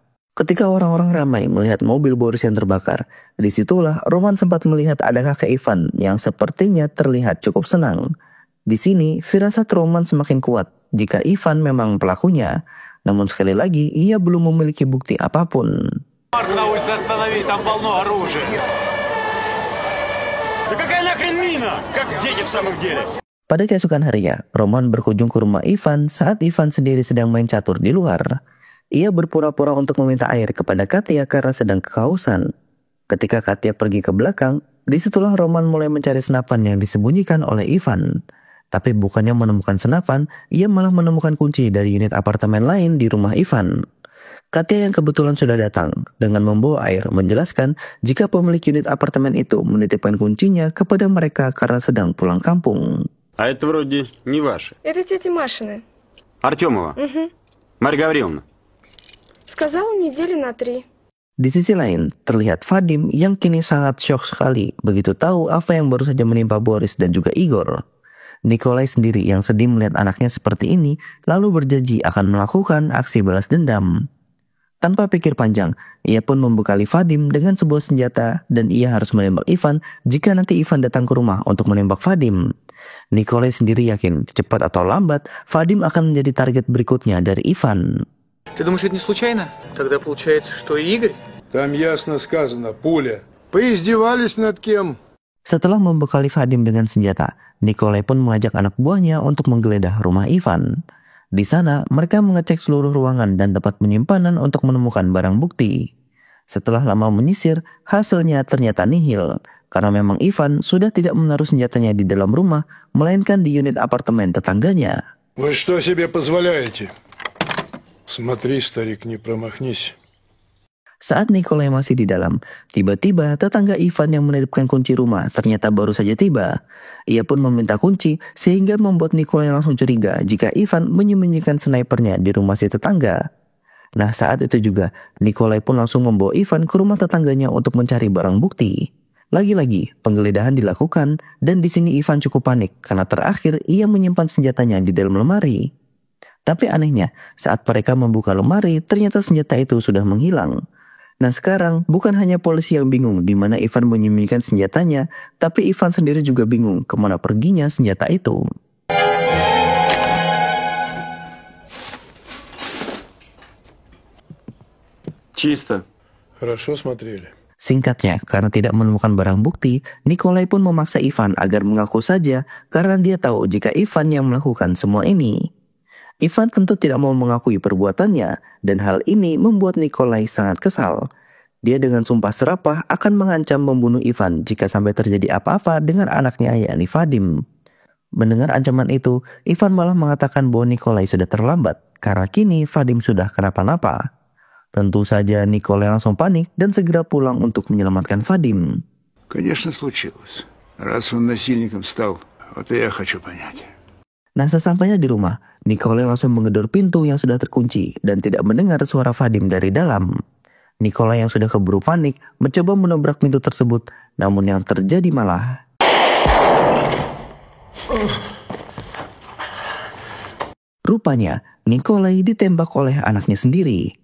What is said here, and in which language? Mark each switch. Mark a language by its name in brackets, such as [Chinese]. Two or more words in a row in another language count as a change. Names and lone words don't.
[Indonesian] Ketika orang-orang ramai melihat mobil Boris yang terbakar, disitulah Roman sempat melihat ada kakek Ivan yang sepertinya terlihat cukup senang. Di sini, firasat Roman semakin kuat jika Ivan memang pelakunya. Namun sekali lagi, ia belum memiliki bukti apapun. [Russian] На улице останови, там полно оружия. Да какая нахрен мина? Как дети в самом деле? [Indonesian] Pada keesokan harinya, Roman berkunjung ke rumah Ivan saat Ivan sendiri sedang main catur di luar. Ia berpura-pura untuk meminta air kepada Katya karena sedang kehausan. Ketika Katya pergi ke belakang, disitulah Roman mulai mencari senapan yang disembunyikan oleh Ivan. Tapi bukannya menemukan senapan, ia malah menemukan kunci dari unit apartemen lain di rumah Ivan. Katya yang kebetulan sudah datang dengan membawa air menjelaskan jika pemilik unit apartemen itu menitipkan kuncinya kepada mereka karena sedang pulang kampung. [Russian] А это вроде не ваше. Это тети Машины. Артемова. Марья Гавриловна. Сказала недели на 3. [Indonesian] Di sisi lain, terlihat Vadim yang kini sangat syok sekali begitu tahu apa yang baru saja menimpa Boris dan juga Igor. Nikolai sendiri yang sedih melihat anaknya seperti ini lalu berjanji akan melakukan aksi balas dendam. Tanpa pikir panjang, ia pun membekali Vadim dengan sebuah senjata dan ia harus menembak Ivan jika nanti Ivan datang ke rumah untuk menembak Vadim. Nikolai sendiri yakin cepat atau lambat Vadim akan menjadi target berikutnya dari Ivan. [Russian] Ты думаешь, это не случайно? Тогда получается, что и Игорь? Там ясно сказано, пуля. Поиздевались над кем? [Indonesian] Setelah membekali Vadim dengan senjata, Nikolai pun mengajak anak buahnya untuk menggeledah rumah Ivan. Di sana, mereka mengecek seluruh ruangan dan dapat penyimpanan untuk menemukan barang bukti. Setelah lama menyisir, hasilnya ternyata nihil, karena memang Ivan sudah tidak menaruh senjatanya di dalam rumah, melainkan di unit apartemen tetangganya. [Russian] Вы что себе позволяете? Смотри, старик, не промахнись. [Indonesian] Saat Nikolai masih di dalam, tiba-tiba tetangga Ivan yang menitipkan kunci rumah ternyata baru saja tiba. Ia pun meminta kunci sehingga membuat Nikolai langsung curiga jika Ivan menyembunyikan snipernya di rumah si tetangga. Nah saat itu juga, Nikolai pun langsung membawa Ivan ke rumah tetangganya untuk mencari barang bukti. Lagi-lagi, penggeledahan dilakukan dan di sini Ivan cukup panik karena terakhir ia menyimpan senjatanya di dalam lemari. Tapi anehnya, saat mereka membuka lemari, ternyata senjata itu sudah menghilang. Nah sekarang, bukan hanya polisi yang bingung di mana Ivan menyembunyikan senjatanya, tapi Ivan sendiri juga bingung kemana perginya senjata itu. [Russian] Чисто. Хорошо смотрели. [Indonesian] Singkatnya, karena tidak menemukan barang bukti, Nikolai pun memaksa Ivan agar mengaku saja karena dia tahu jika Ivan yang melakukan semua ini. Ivan tentu tidak mau mengakui perbuatannya dan hal ini membuat Nikolai sangat kesal. Dia dengan sumpah serapah akan mengancam membunuh Ivan jika sampai terjadi apa-apa dengan anaknya yakni Vadim. Mendengar ancaman itu, Ivan malah mengatakan bahwa Nikolai sudah terlambat karena kini Vadim sudah kenapa-napa. Tentu saja Nikolai langsung panik dan segera pulang untuk menyelamatkan Vadim. [Russian] Конечно, случилось. Раз он насильником стал, вот и я хочу понять. [Indonesian] Nah sesampainya di rumah, Nikolai langsung menggedor pintu yang sudah terkunci dan tidak mendengar suara Vadim dari dalam. Nikolai yang sudah keburu panik mencoba menobrak pintu tersebut, namun yang terjadi malah... Rupanya, Nikolai ditembak oleh anaknya sendiri.